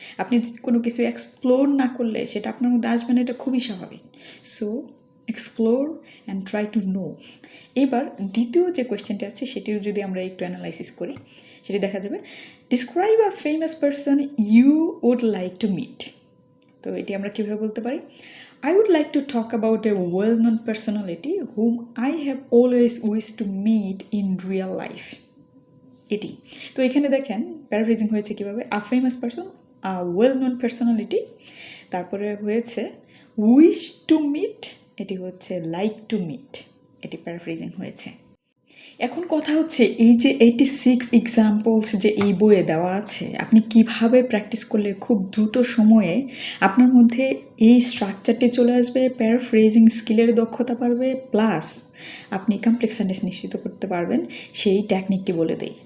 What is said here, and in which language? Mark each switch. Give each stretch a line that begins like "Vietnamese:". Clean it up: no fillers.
Bangla: আপনি কোনো কিছু এক্সপ্লোর না করলে সেটা আপনার মধ্যে আসবে না, এটা খুবই স্বাভাবিক।
English: So explore and try to know.
Bangla: এবার দ্বিতীয় যে কোয়েশ্চেনটি আছে সেটিও যদি আমরা একটু অ্যানালাইসিস করি, সেটি দেখা যাবে,
English: Describe a famous person you would like to meet.
Bangla: তো এটি আমরা কীভাবে বলতে পারি,
English: I would like to talk about a well-known personality whom I have always wished to meet in real life.
Bangla: এটি তো এখানে দেখেন প্যারাফ্রেজিং হয়েছে কিভাবে, a famous person,
English: a well known personality,
Bangla: তারপরে হয়েছে উইশ টু মিট, এটি হচ্ছে লাইক টু মিট, এটি প্যারাফ্রেজিং হয়েছে। এখন কথা হচ্ছে এই যে 86 এক্সাম্পলস যে এই বইয়ে দেওয়া আছে, আপনি কিভাবে প্র্যাকটিস করলে খুব দ্রুত সময়ে আপনার মধ্যে এই স্ট্রাকচারটি চলে আসবে, প্যারাফ্রেজিং স্কিলের দক্ষতা বাড়বে, প্লাস আপনি কমপ্লেক্স সেন্টেন্স নিশ্চিত করতে পারবেন, সেই টেকনিকটি বলে দেই।